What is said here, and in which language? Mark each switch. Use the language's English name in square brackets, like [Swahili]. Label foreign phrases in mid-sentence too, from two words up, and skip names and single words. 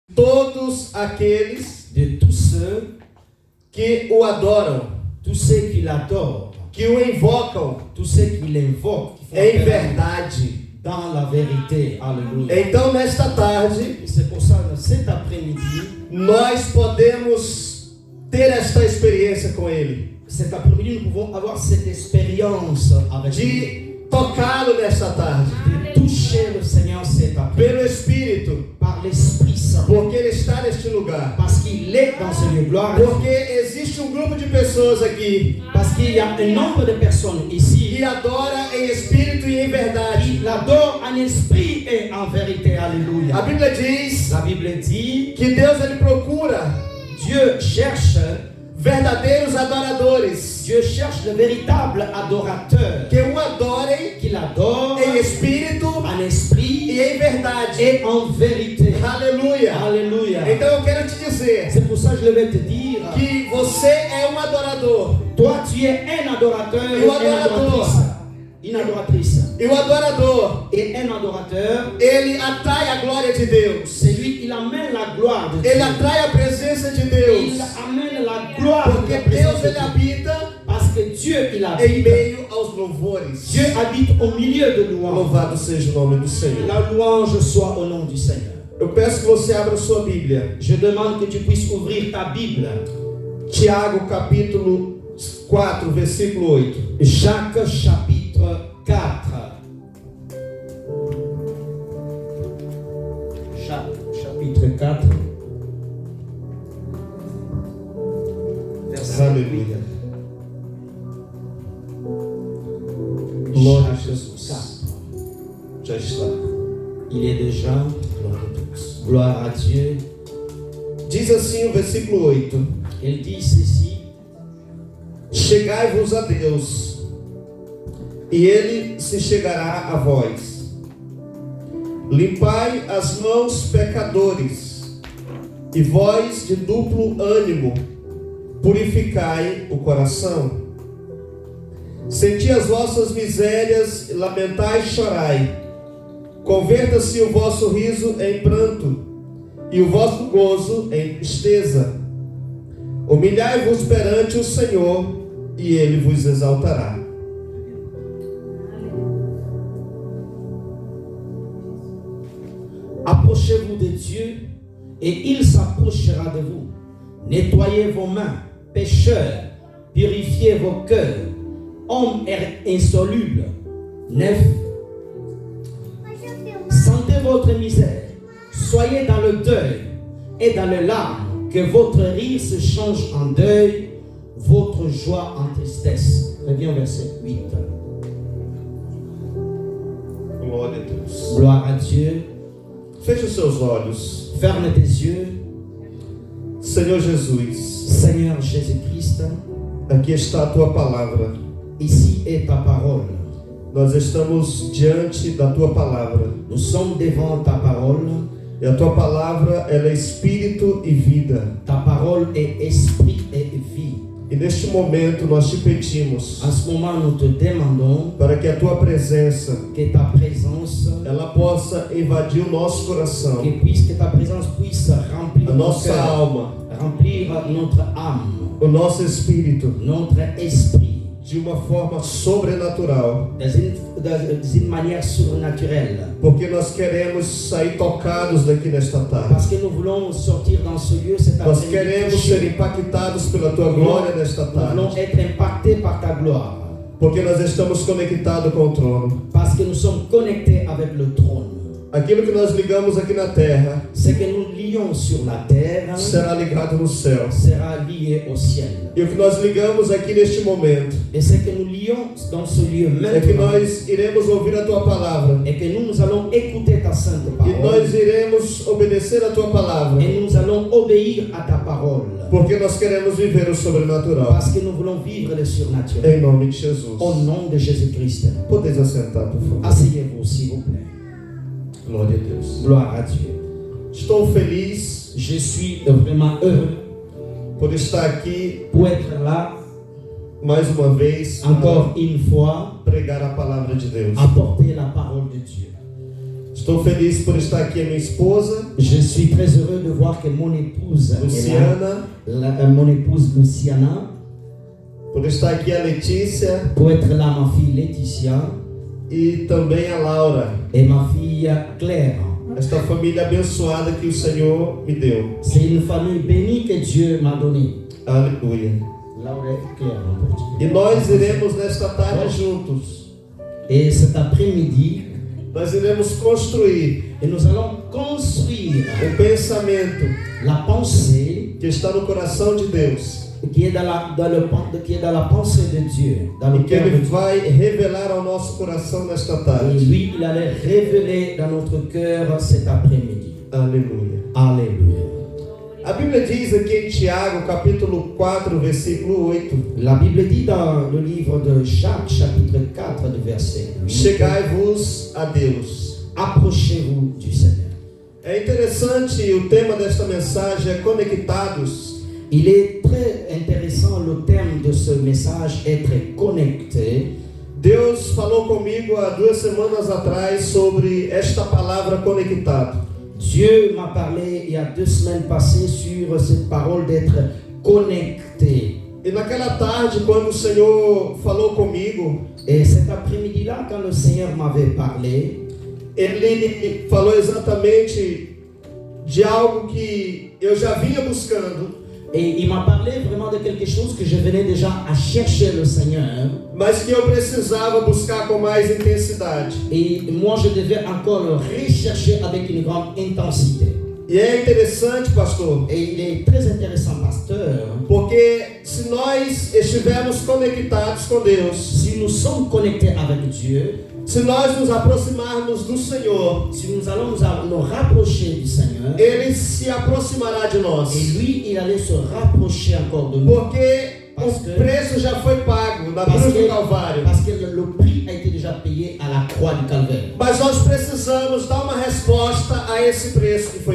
[Portuguese] todos aqueles [French] de tous ceux [Portuguese] que o adoram, [French] qui l'adorent, [Portuguese] que o invocam [French] tous ceux qui l'invoquent, qui font [Portuguese] em [French] appel à lui [Portuguese] verdade. [French] dans la vérité. Alléluia. [Portuguese] Então, nesta tarde, [French] Et c'est pour ça que cet après-midi, [Portuguese] nós podemos ter esta experiência com Ele, [French] cet après-midi, nous pouvons avoir cette expérience avec lui, [Portuguese] de tocá-lo nesta tarde, [French] de toucher le Seigneur cet après-midi [Portuguese] pelo Espírito, [French] par l'Esprit Saint, [Portuguese] porque Ele está neste lugar. [French] parce qu'il est dans ce lieu. Gloire à Dieu. [Portuguese] Porque existe um grupo de pessoas aqui [French] Parce qu'il y a un nombre de personnes ici [Portuguese] que adora em espírito e em verdade. [French] qui l'adorent en esprit et en vérité. [Portuguese] A [French] Alléluia. [Portuguese] Bíblia diz [French] La Bible dit, [Portuguese] que Deus ele procura [French] Dieu cherche [Portuguese] verdadeiros adoradores [French] Dieu cherche le véritable adorateur [Portuguese] que o adorem [French] qui l'adore [Portuguese] em espírito [French] en esprit [Portuguese] e em verdade. [French] et en vérité. [Portuguese] Aleluia! [French] Alléluia. [Portuguese] Então eu quero te dizer [French] C'est pour ça que je vais te dire, [Portuguese] que você é um adorador. [French] toi tu es un adorateur Et et un adorateur. une adoratrice. [Portuguese] E o adorador, [French] Et un adorateur, [Portuguese] ele atrai a glória de Deus. [French] c'est lui, il amène la gloire de Dieu. [Portuguese] Ele atrai a presença de [French] Il [Portuguese] Deus. [French] amène la gloire de [Portuguese] Porque [French] la présence [Portuguese] Deus [French] de [Portuguese] ele [French] Dieu. [Portuguese] habita [French] Parce que Dieu, il [Portuguese] em [French] habite. [Portuguese] meio aos louvores. [French] Dieu habite au milieu de louanges. [Portuguese] Louvado seja o nome do Senhor. [French] La louange soit au nom du Seigneur. [Portuguese] Eu peço que você abra sua Bíblia. [French] Je demande que tu puisses ouvrir ta Bible. [Portuguese] Tiago capítulo 4, versículo 8. [French] Jacques chapitre 4. Chapitre 4. Verset [Portuguese] Aleluia. Glória a [French] Jacques [Portuguese] Jesus. 4. Já está. [French] Il est déjà. [Portuguese] Glória a Deus. [French] Gloire à Dieu. [Portuguese] Diz assim o versículo 8. [French] Il dit ceci. [Portuguese] Chegai-vos a Deus, e Ele se chegará a vós. Limpai as mãos, pecadores, e vós de duplo ânimo, purificai o coração. Senti as vossas misérias, lamentai e chorai. Converta-se o vosso riso em pranto, e o vosso gozo em tristeza. Humilhai-vos perante o Senhor, e Ele vos exaltará. [French] Approchez-vous de Dieu et il s'approchera de vous. Nettoyez vos mains, pécheurs, purifiez vos cœurs, hommes insolubles. 9. Sentez votre misère, soyez dans le deuil et dans les larmes, que votre rire se change en deuil, votre joie en tristesse. Reviens au verset 8. [Portuguese] Glória a Deus. [French] Gloire à Dieu. [Portuguese] Feche os seus olhos. [French] Ferme tes yeux. [Portuguese] Senhor Jesus, [French] Seigneur Jésus-Christ, [Portuguese] aqui está a Tua palavra. [French] ici est ta parole. [Portuguese] Nós estamos diante da Tua palavra. [French] Nous sommes devant ta parole. [Portuguese] E a Tua palavra, ela é espírito e vida. [French] Ta parole est esprit et vie. [Portuguese] E neste momento nós te pedimos [French] En ce moment, nous te demandons [Portuguese] para que a Tua presença, [French] que ta présence, [Portuguese] ela possa invadir o nosso coração, [French] que ta présence puisse remplir [Portuguese] a [French] notre [Portuguese] nossa [French] cœur, [Portuguese] alma, [French] remplir notre âme, [Portuguese] o nosso espírito, [French] notre esprit, [Portuguese] de uma forma sobrenatural. [French] d'une manière surnaturelle. [Portuguese] Porque nós queremos sair tocados daqui nesta tarde. [French] Parce que nous voulons sortir dans ce lieu cet [Portuguese] Nós [French] après-midi. [Portuguese] queremos ser impactados pela Tua glória nesta [French] Nous voulons [Portuguese] tarde. [French] être impactés par ta gloire. [Portuguese] Porque nós estamos conectados com o trono. [French] Parce que nous sommes connectés avec le trône. [Portuguese] Aquilo que nós ligamos aqui na terra [French] Ce que nous lions sur la terre [Portuguese] será ligado no céu. [French] sera lié au ciel. [Portuguese] E o que nós ligamos aqui neste momento [French] Et ce que nous lions dans ce lieu [Portuguese] é que [French] maintenant, [Portuguese] nós iremos ouvir a Tua palavra. [French] et que nous allons écouter ta sainte [Portuguese] E [French] parole. [Portuguese] nós iremos obedecer a Tua palavra. [French] Et nous allons obéir à ta parole. [Portuguese] Porque nós queremos viver o sobrenatural. [French] Parce que nous voulons vivre le surnaturel. [Portuguese] Em nome de Jesus. [French] Au nom de Jésus-Christ. [Portuguese] Podeis assentar, por favor. [French] Asseyez-vous, s'il vous plaît. [Portuguese] Glória a Deus. [French] Gloire à Dieu. [Portuguese] Estou feliz [French] Je suis vraiment heureux [Portuguese] por estar aqui [French] pour être là, [Portuguese] mais uma vez [French] encore une fois, [Portuguese] pregar a palavra de Deus. [French] apporter la parole de Dieu. [Portuguese] Estou feliz por estar aqui a minha esposa, [French] Je suis très heureux de voir que mon épouse est là, Luciana, mon épouse Luciana, [Portuguese] por estar aqui a Letícia [French] pour être là ma fille Laetitia [Portuguese] e também a Laura, [French] et ma fille Claire. [Portuguese] esta família abençoada que o Senhor me deu. [French] C'est une famille bénie que Dieu m'a donnée. [Portuguese] Aleluia. [French] Laura et Claire en portugais. [Portuguese] E nós iremos nesta tarde juntos, [French] Et cet après-midi, [Portuguese] nós iremos construir [French] et nous allons construire [Portuguese] o pensamento [French] la pensée [Portuguese] que está no coração de Deus [French] qui est dans la pensée de Dieu, dans [Portuguese] e [French] le [Portuguese] que [French] cœur de [Portuguese] Ele [French] Dieu. [Portuguese] vai revelar ao nosso coração nesta [French] Et [Portuguese] tarde. [French] lui, il allait révéler dans notre cœur cet après-midi. [Portuguese] Aleluia. [French] Alléluia. [Portuguese] A Bíblia diz aqui em Tiago, capítulo 4, versículo 8: [French] La Bible dit dans le livre de Jacques, chapitre 4, du verset 8, [Portuguese] Chegai-vos a Deus. [French] approchez-vous du Seigneur. [Portuguese] É interessante, o tema desta mensagem é Conectados. [French] Il est très intéressant le thème de ce message, être connecté. [Portuguese] Deus falou comigo há 2 semanas atrás sobre esta palavra conectado. [French] Dieu m'a parlé il y a 2 semaines passées sur cette parole d'être connecté. [Portuguese] E naquela tarde, quando o Senhor falou comigo, [French] Et cet après-midi-là, quand le Seigneur m'avait parlé, [Portuguese] Ele falou exatamente de algo que eu já vinha buscando, [French] et il m'a parlé vraiment de quelque chose que je venais déjà à chercher le Seigneur. [Portuguese] mas que eu precisava buscar com mais intensidade. [French] Et moi, je devais encore le rechercher avec une grande intensité. [Portuguese] E é interessante, pastor, [French] Et il est très intéressant, pasteur, [Portuguese] porque se nós estivermos conectados com Deus, [French] si nous sommes connectés avec Dieu, [Portuguese] se nós nos aproximarmos do Senhor, [French] si nous allons nous rapprocher du Seigneur, [Portuguese] Ele se aproximará de nós. [French] et lui, il allait se rapprocher encore de nous. [Portuguese] Porque o preço já foi pago na cruz do Calvário. [French] Parce que le prix a été déjà payé à la croix du Calvaire. [Portuguese] Mas nós precisamos dar uma resposta a esse preço que foi